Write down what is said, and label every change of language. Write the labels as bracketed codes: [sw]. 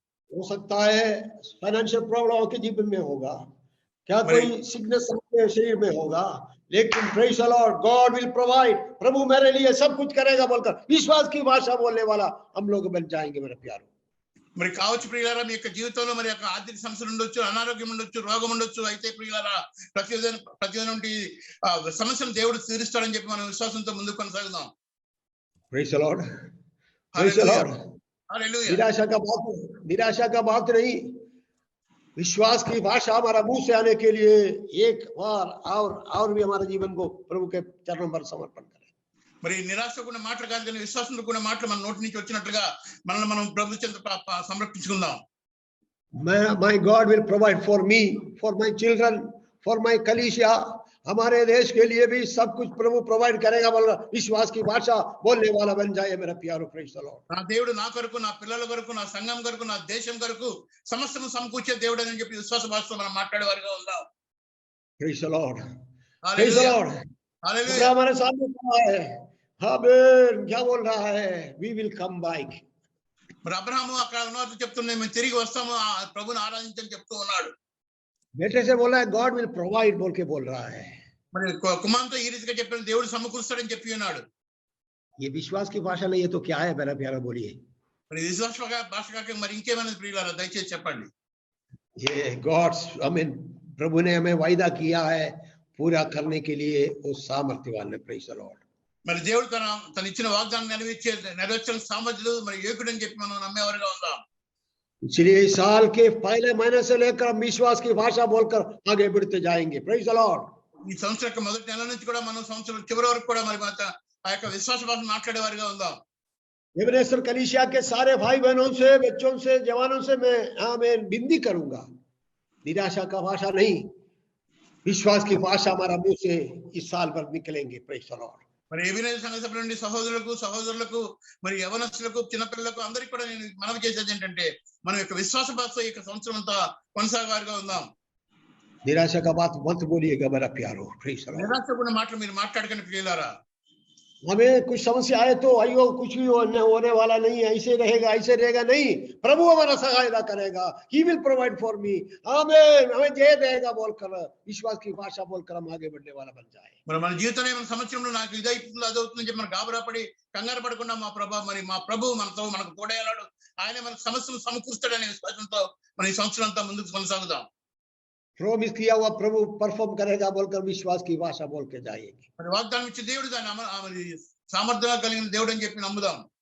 [hi] हो सकता है फाइनेंशियल प्रॉब्लम आपके जीवन में होगा, क्या कोई सिकनेस आपके शरीर में होगा, लेकिन [en] Praise the Lord, God will provide. [hi] प्रभु मेरे लिए सब कुछ करेगा बोलकर विश्वास की भाषा बोलने वाला हम लोग बन जाएंगे मेरे प्यारो. [te] మరి కావచ్చు ప్రియులారా, మీ యొక్క జీవితంలో మరి యొక్క ఆర్థిక సమస్యలు ఉండొచ్చు, అనారోగ్యం ఉండొచ్చు, రోగం ఉండొచ్చు. అయితే ప్రియులారా, ప్రతి నుండి సమస్యను దేవుడు తీరుస్తాడని చెప్పి మనం విశ్వాసంతో ముందుకు కొనసాగుదాం. [en] Praise the lord, praise the lord. [te] హల్లెలూయా. [hi] निराशा का बात नहीं, विश्वास की भाषा हमारा मुंह से आने के लिए एक बार और भी हमारे जीवन को प्रभु के चरणों पर समर्पण करें. [te] మరి నిరాశకున్న మాటలు కాదు కానీ విశ్వాసంతో కూడిన మాటలు మన నోటి నుంచి వచ్చినట్లుగా మనల్ని మనం ప్రభు చెంత సంరక్షించుకుందాం. [en] My God will provide for me, for my children, for my कलीसिया. [hi] हमारे देश के लिए भी सब कुछ प्रभु प्रोवाइड करेगा बोल विश्वास की भाषा बोलने वाला बन जाए मेरा प्यारो. [en] Praise the Lord. [te] నా దేవుడు నా కొరకు, నా పిల్లల కొరకు, నా సంఘం కొరకు, నా దేశం కొరకు సమస్తము సమకూర్చే దేవుడు అని చెప్పి విశ్వాస భాషతో మనం మాట్లాడే వారిగా ఉందాం. [en] Praise the lord, praise the lord. [te] హల్లెలూయా. [hi] हमारे सामने खड़ा है, आमीन. क्या बोल रहा है? [en] We will come back. [te] మరి అబ్రహాము అక్కడ ఉన్నట్టు చెప్తున్నాయి, మేము తిరిగి వస్తాము ప్రభుని ఆరాధించని చెప్తూ ఉన్నాడు. [hi] बेटे से बोला है [en] God will provide [hi] बोल के बोल रहा है. [te] మరి కుమార్తె ఈ రీతిగా చెప్పిన దేవుడు సమకూరుస్తాడని చెప్పి ఉన్నాడు. [hi] ये विश्वास की भाषा नहीं है तो क्या है मेरा प्यारा? बोलिए. [te] మరి విశ్వాస భాష కాక మరి ఇంకేమైనా ప్రియులారా దయచేసి చెప్పండి. [hi] ये गॉड्स आमीन, प्रभु ने हमें वायदा किया है पूरा करने के लिए वो सामर्थ्यवान है. [en] Praise the Lord. [te] మరి దేవుడు తన ఇచ్చిన వాగ్దానం నెరవేర్చిన సామర్థ్యులు మరి యోగ్యుడు అని చెప్పి మనం నమ్మేవారుగా ఉందాం. [hi] इसलिए इस साल के पहले महीने से लेकर हम विश्वास की भाषा बोलकर आगे बढ़ते जाएंगे. [en] Praise the Lord. [te] ఈ సంవత్సరం యొక్క మొదటి నెల నుంచి కూడా మనం సంవత్సరం చివరి వరకు కూడా మరి ఆ యొక్క విశ్వాస భాష మాట్లాడేవారుగా ఉందాం. [hi] एबेनेजर कलीसिया के सारे भाई बहनों से, बच्चों से, जवानों से मैं विनती करूंगा, निराशा का भाषा नहीं, विश्वास की भाषा हमारा मुंह से इस साल भर निकलेंगे. [en] Praise the Lord. [te] మరి ఏబీనేజర్ సంఘ సభ్యుల నుండి సహోదరులకు మరి యవనస్తులకు చిన్నపిల్లలకు అందరికీ కూడా నేను మనవి చేసేది ఏంటంటే మనం యొక్క విశ్వాస భాష ఈ యొక్క సంవత్సరం అంతా కొనసాగారుగా ఉందాం. [hi] निराशा का बात मत बोलिएगा मेरा प्यारो. [en] Praise the Lord. [te] నిరాశకున్న మాటలు మీరు మాట్లాడకండి ప్రియులారా. [hi] हमें कुछ समस्या आए तो अयो कुछ भी होने वाला नहीं है, ऐसे रहेगा नहीं. प्रभु हमारा सहायता करेगा. [en] He will provide for me. आमीन. [hi] हमें जय देगा बोलकर विश्वास की भाषा बोलकर हम आगे बढ़ने वाला बन जाए. [te] మరి మన జీవితంలో మన సంవత్సరంలో నాకు ఇదవుతుంది అదవుతుందని చెప్పి మనం గాబరా పడి కంగారు పడకుండా మా ప్రభు మనకు తోడేయాడు, ఆయన మనకు సమస్యలు సమకూరుస్తాడనే విశ్వాసంతో మన ఈ సంవత్సరం అంతా ముందుకు కొనసాగుదాం. [hi] प्रॉमिस किया हुआ प्रभु परफॉर्म करेगा बोलकर विश्वास की भाषा बोल के जाएंगे. [te] మరి వాగ్దానం ఇచ్చే దేవుడు దాన్ని సామర్థ్యంగా కలిగిన దేవుడు అని చెప్పి నమ్ముదాం.